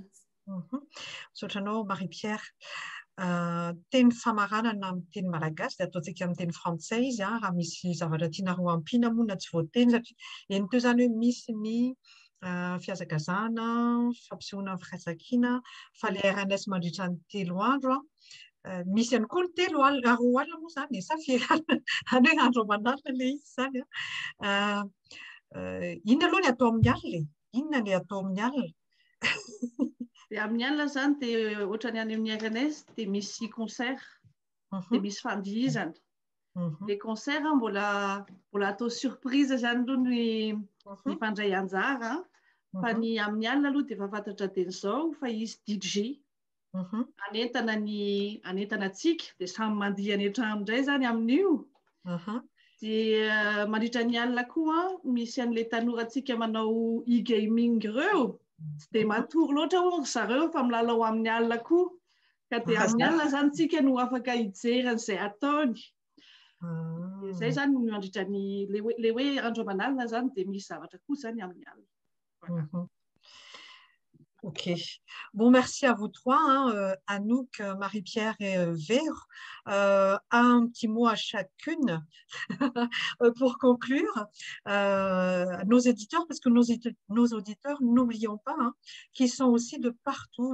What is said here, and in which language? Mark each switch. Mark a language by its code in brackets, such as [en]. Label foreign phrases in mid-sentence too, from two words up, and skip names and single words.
[mg] Sotranao Marie-Pierre, teny famaranana amin'ny teny malagasy dia ataontsika amin'ny teny frantsay izy raha misy zavatra tiana ho ampiana moa na tsy voateny satria eny teo zany hoe misy ny fihazakazahana, fampisehoana ny firaisankina, fa le RNS mandritra ny 3 andro misy ihany koa ny 3 alina 4 alina moa zany safirana any hoe andro manalina le izy zany inona aloha ny atao amin'ny alina inona ny atao amin'ny alina? Dia amin'ny alina zany dia ohatra ny any amin'ny RNS dia misy concert dia misy fandihizana. [fr] Les concerts [mg] mbola atao surprise zany aloha ny fandray anjara fa ny amin'ny alina aloha dia efa fantatra teny izao fa izy DJ anentana antsika dia samy mandihy any an-trano indray zany amin'io. Dia mandritra ny alina koa misy an'ilay tanorantsika manao e-gaming ireo tsy dia matory loatra hono zareo fa milalao amin'ny alina koa ka dia amin'ny alina zany tsika no afaka hijery an'izay ataony. Zay zany mandritra le hoe andro aman'alina zany dia misy zavatra koa zany amin'ny alina. Ok. [fr] Bon, merci à vous trois, Anouk, Marie-Pierre et Véro. Un petit mot à chacune pour conclure. Nos éditeurs, parce que nos auditeurs, n'oublions pas, qu'ils sont aussi de partout.